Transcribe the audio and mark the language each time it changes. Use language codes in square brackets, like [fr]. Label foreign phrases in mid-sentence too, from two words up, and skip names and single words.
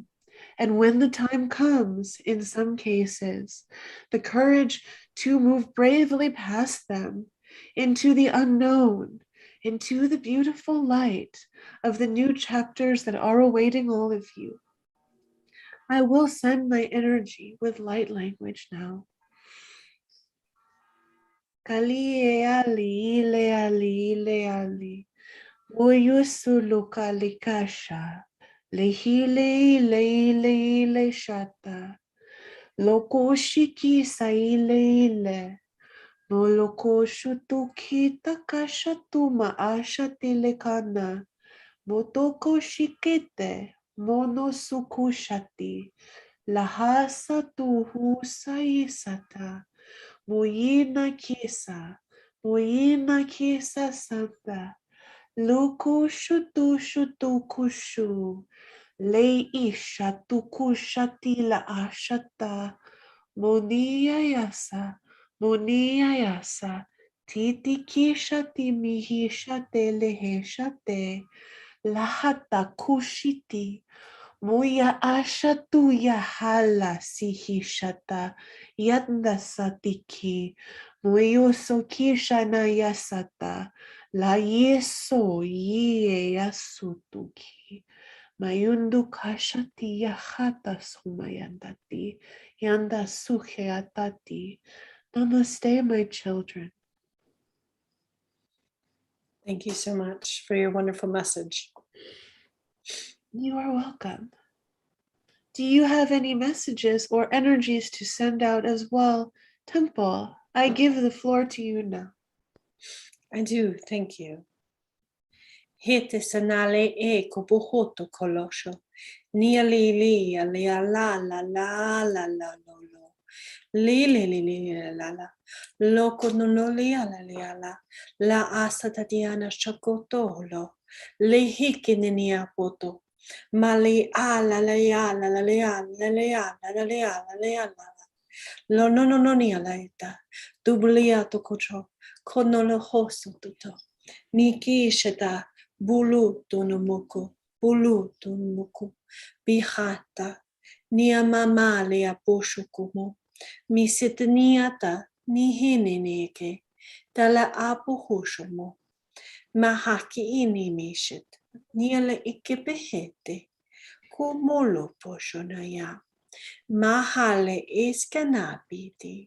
[en] And when the time comes, in some cases, the courage to move bravely past them into the unknown, into the beautiful light of the new chapters that are awaiting all of you. I will send my energy with light language now. Kali ali le ali le ali. Uyusulu kalikasha. Lehile le le shata. Lokoshiki saile. Moloko shutuki takashatu maasha telekana. Motoko shikete. Monosukushati. Lahasa tuhu saisata. Moyina kisa santa. Luku shutu shutu kushu. Le isha tukushati la ashata. Monia yasa. Titi kishati mihishate leheshate. Lahata kushiti. Muya ashatu yahala sihishata yanda satiki muyoso kishana yasata la yeso ye yasutuki mayundu kashati yahata sumayandati yanda suheatati. Namaste, my children. Thank you so much for your wonderful message. You are welcome. Do you have any messages or energies to send out as well? Temple, I give the floor to you now. I do, thank you. Hete sanale e kobuhoto kolosho. Nia li li a la la la la la lo lo. Li li li li la la. Loko no lo li ala li ala. La asa tatiana shakotolo. Li hikinenia poto. Mali ala la ala la le ala la le ala la le ala le ala. Lo no no no ni ala ita. Dublia to kocho. Kono lo hoso tuto. Niki sheta. Bulu tunumuku, bihata, niamama lea poshukumu, misitniata, nihinineke, tala apuhushumu, mahaki inimishit, niala ikipehete, kumolo poshonaya, mahale iskanapiti.